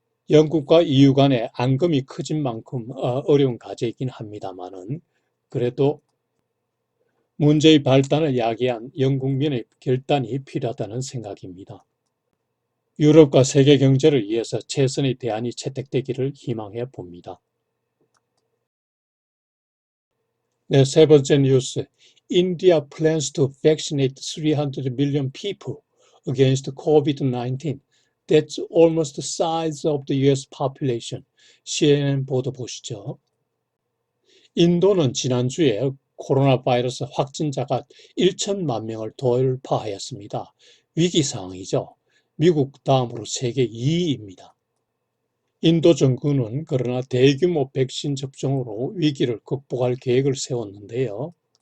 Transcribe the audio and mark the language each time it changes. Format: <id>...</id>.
<ko>영국과 EU 간의 앙금이 커진 만큼 어려운 과제이긴 합니다만은 그래도 문제의 발단을 야기한 영국민의 결단이 필요하다는 생각입니다. 유럽과 세계 경제를 위해서 최선의 대안이 채택되기를 희망해 봅니다. 네, 세 번째 뉴스.</ko> <en>India plans to vaccinate 300 million people against COVID-19. That's almost the size of the US population.</en> <ko>CNN 보도 보시죠. 인도는 지난주에 코로나 바이러스 확진자가 1천만 명을 돌파하였습니다. 위기 상황이죠. 미국 다음으로 세계 2위입니다. 인도 정부는 그러나 대규모 백신 접종으로 위기를 극복할 계획을 세웠는데요.</ko>